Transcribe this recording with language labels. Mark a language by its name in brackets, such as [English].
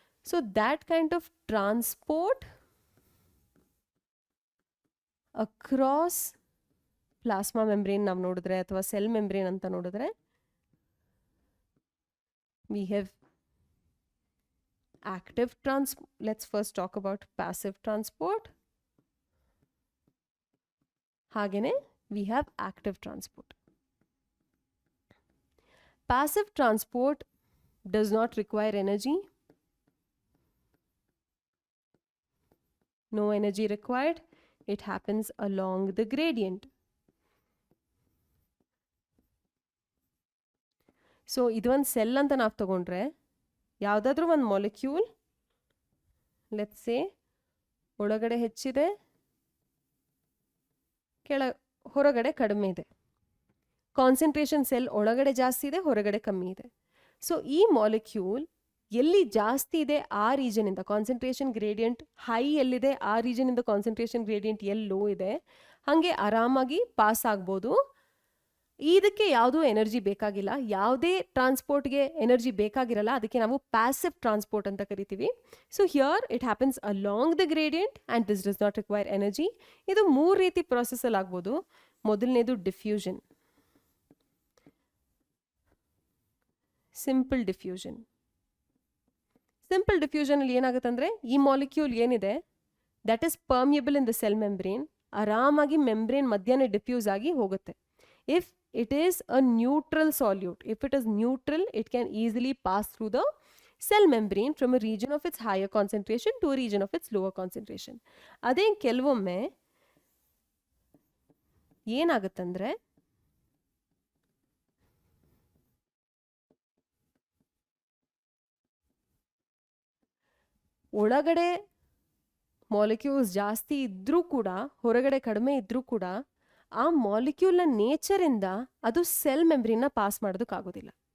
[English] so that kind of transport across plasma membrane [Kannada] ನಾವು ನೋಡಿದ್ರೆ, ಅಥವಾ ಸೆಲ್ ಮೆಂಬ್ರೇನ್ ಅಂತ ನೋಡಿದ್ರೆ, [English] We have active transport. Let's first talk about passive transport. Hagene, we have active transport. Passive transport does not require energy. No energy required. It happens along the gradient. [Kannada] So, idon cell anta naavu tagondre, ಯಾವುದಾದ್ರೂ ಒಂದು molecule [English] let's say [Kannada] ಒಳಗಡೆ ಹೆಚ್ಚಿದೆ, ಹೊರಗಡೆ ಕಡಿಮೆ ಇದೆ. Concentration cell ಒಳಗಡೆ ಜಾಸ್ತಿ ಇದೆ, ಹೊರಗಡೆ ಕಮ್ಮಿ ಇದೆ. ಸೊ ಈ ಮಾಲಿಕ್ಯೂಲ್ ಎಲ್ಲಿ ಜಾಸ್ತಿ ಇದೆ ಆ ರೀಜನಿಂದ ಕಾನ್ಸಂಟ್ರೇಷನ್ ಗ್ರೇಡಿಯಂಟ್ ಹೈ ಎಲ್ಲಿದೆ ಆ ರೀಜನಿಂದ ಕಾನ್ಸಂಟ್ರೇಷನ್ ಗ್ರೇಡಿಯಂಟ್ ಎಲ್ಲಿ ಲೋ ಇದೆ, ಹಾಗೆ ಆರಾಮಾಗಿ ಪಾಸ್ ಆಗ್ಬೋದು. ಇದಕ್ಕೆ ಯಾವುದೂ ಎನರ್ಜಿ ಬೇಕಾಗಿಲ್ಲ, ಯಾವುದೇ ಟ್ರಾನ್ಸ್ಪೋರ್ಟ್ಗೆ ಎನರ್ಜಿ ಬೇಕಾಗಿರಲ್ಲ. ಅದಕ್ಕೆ ನಾವು ಪ್ಯಾಸಿವ್ ಟ್ರಾನ್ಸ್ಪೋರ್ಟ್ ಅಂತ ಕರಿತೀವಿ. [English] So here it happens along the gradient and this does not require energy. [Kannada] ಇದು 3 ರೀತಿ ಪ್ರೊಸೆಸ್ಸಲ್ಲಿ ಆಗ್ಬೋದು. ಮೊದಲನೇದು ಡಿಫ್ಯೂಷನ್, ಸಿಂಪಲ್ ಡಿಫ್ಯೂಷನ್. ಸಿಂಪಲ್ ಡಿಫ್ಯೂಷನಲ್ಲಿ ಏನಾಗುತ್ತೆ ಅಂದರೆ, ಈ ಮಾಲಿಕ್ಯೂಲ್ ಏನಿದೆ [English] that is permeable in the cell membrane, [Kannada] ಆರಾಮಾಗಿ ಮೆಂಬ್ರೇನ್ ಮಧ್ಯನೇ ಡಿಫ್ಯೂಸ್ ಆಗಿ ಹೋಗುತ್ತೆ. [English] If it is a neutral solute, if it is neutral, it can easily pass through the cell membrane from a region of its higher concentration to a region of its lower concentration. [Kannada] ಅದೇ ಕೆಲವೊಮ್ಮೆ ಏನಾಗುತ್ತಂದ್ರೆ, ಒಳಗಡೆ molecules ಜಾಸ್ತಿ ಇದ್ರೂ ಕೂಡ, ಹೊರಗಡೆ ಕಡಿಮೆ ಇದ್ರೂ ಕೂಡ, ಆ ಮಾಲಿಕ್ಯೂಲ್ನ ನೇಚರಿಂದ ಅದು ಸೆಲ್ ಮೆಂಬ್ರೇನ್ನ ಪಾಸ್ ಮಾಡೋದಕ್ಕಾಗೋದಿಲ್ಲ.